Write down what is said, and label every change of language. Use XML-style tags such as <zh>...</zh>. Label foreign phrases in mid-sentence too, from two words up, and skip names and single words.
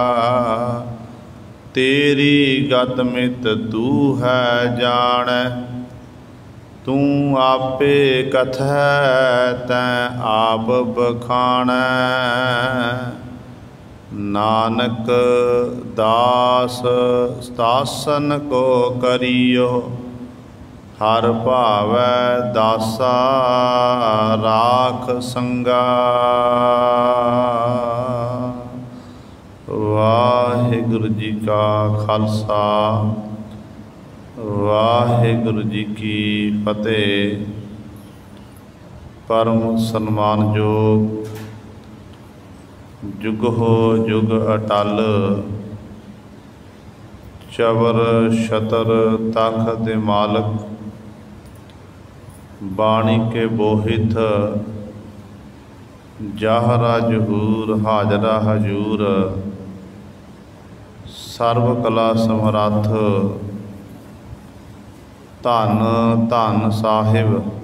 <pa>ਤੇਰੀ ਗਤਿ ਮਿਤਿ ਤੂ ਹੈ ਜਾਣ, ਤੂ ਆਪੇ ਕਥੈ ਤੈ ਆਪ ਬਖਾਣ। ਨਾਨਕ ਦਾਸ ਦਾਸਨ ਕੋ ਕਰੀਅਹੁ, ਹਰਿ ਭਾਵੈ ਦਾਸਾ ਰਾਖ ਸੰਗਾ। ਵਾਹਿਗੁਰੂ ਜੀ ਕਾ ਖ਼ਾਲਸਾ, ਵਾਹਿਗੁਰੂ ਜੀ ਕੀ ਫ਼ਤਿਹ। ਪਰਮ ਸਨਮਾਨਯੋਗ ਜੁਗੋ ਜੁਗ ਅਟੱਲ, ਚਵਰ ਛਤਰ ਤਖ਼ਤ ਮਾਲਕ। ਬਾਣੀ ਕੇ ਬੋਹਿਥ ਜ਼ਾਹਰਾ ਜ਼ਹੂਰ, ਹਾਜ਼ਰਾ ਹਜ਼ੂਰ। ਸਰਬ ਕਲਾ ਸਮਰੱਥ ਧੰਨ ਧੰਨ ਸਾਹਿਬ।</pa>